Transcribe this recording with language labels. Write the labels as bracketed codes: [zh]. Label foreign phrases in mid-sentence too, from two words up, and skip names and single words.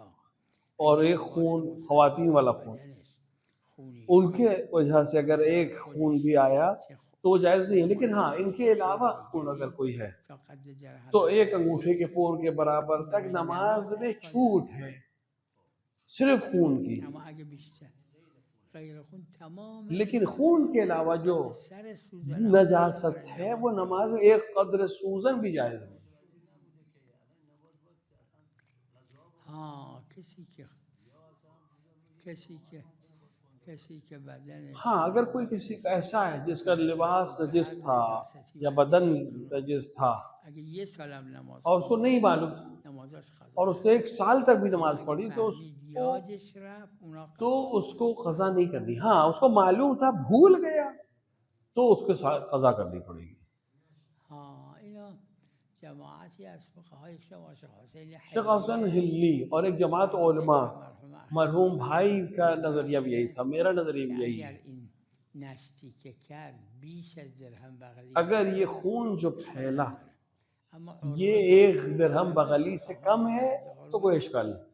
[ur] اور ایک خون خواتین والا خون. ان کے وجہ سے اگر ایک خون بھی آیا تو وہ جائز نہیں ہے، لیکن ہاں ان کے علاوہ خون اگر کوئی ہے تو ایک انگوٹھے کے پور کے برابر تک نماز میں چھوٹ ہے صرف خون کی. [fa] اما اگه بیشتر غیر خون تمام [ur] لیکن خون کے علاوہ جو [fa] سر سوزن [ur] نجاست ہے وہ نماز میں ایک قدر سوزن بھی جائز ہے. ہاں کسی کے بدن ہاں اگر کوئی کسی کا ایسا ہے جس کا لباس نجس تھا یا بدن نجس تھا [fa] اگه یه سالم نماز [ur] اور اس کو نہیں معلوم [fa] نمازش قضا [ur] اور اس نے 1 سال تک بھی نماز پڑھی تو [fa] یادش رفت اونا [ur] تو اس کو قضا نہیں کرنی. ہاں اس کو معلوم تھا بھول گیا تو اس کے ساتھ قضا کرنی پڑے گی. [fa] ہاں اینا جماعتی از فقهای [ur] شیخ حسین ہلی اور ایک جماعت علماء مرحوم بھائی کا نظریہ بھی یہی تھا، میرا نظریہ بھی یہی ہے. [fa] نزدیک کرد بیش از درهم بغلی [ur] اگر یہ خون جو پھیلا یہ 1 درہم بغلی سے کم ہے تو کوئی اشکال نہیں.